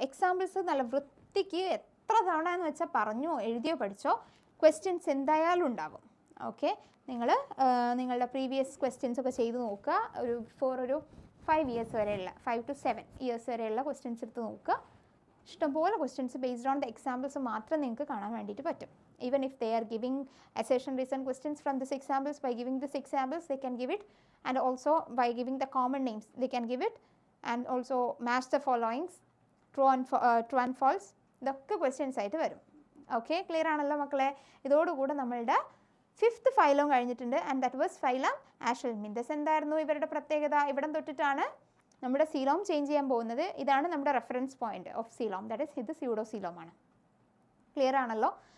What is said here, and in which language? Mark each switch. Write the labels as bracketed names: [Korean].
[Malayalam] Examples നല്ല വൃത്തിക്ക് എത്ര തവണ എന്ന് വെച്ചാൽ പറഞ്ഞോ എഴുതിയോ പഠിച്ചോ. ക്വസ്റ്റ്യൻസ് എന്തായാലും ഉണ്ടാകും. ഓക്കെ, നിങ്ങളുടെ പ്രീവിയസ് ക്വസ്റ്റ്യൻസ് ഒക്കെ ചെയ്ത് നോക്കുക. ഒരു 5 years വരെയുള്ള 5 to 7 years വരെയുള്ള ക്വസ്റ്റ്യൻസ് എടുത്ത് നോക്കുക. ഇഷ്ടംപോലെ questions [English] based on the examples [Malayalam] മാത്രം നിങ്ങൾക്ക് കാണാൻ വേണ്ടിയിട്ട് പറ്റും. [English] Even if they are giving assertion reason questions from this examples, by giving this examples they can give it, and also by giving the common names they can give it, and also match the followings, true and false. [Malayalam] ഇതൊക്കെ questions ആയിട്ട് വരും. Okay, clear ആണല്ലോ മക്കളെ? ഇതോടുകൂടെ നമ്മളുടെ 5th phylum കഴിഞ്ഞിട്ടുണ്ട്. [English] And that was phylum Aschelminthes. [Malayalam] എന്തായിരുന്നു ഇവരുടെ പ്രത്യേകത? ഇവിടം തൊട്ടിട്ടാണ് നമ്മുടെ സീലോം ചേഞ്ച് ചെയ്യാൻ പോകുന്നത്. ഇതാണ് നമ്മുടെ reference point of coelom, that is ഇത് സ്യൂഡോസീലോമാണ്. ക്ലിയർ ആണല്ലോ?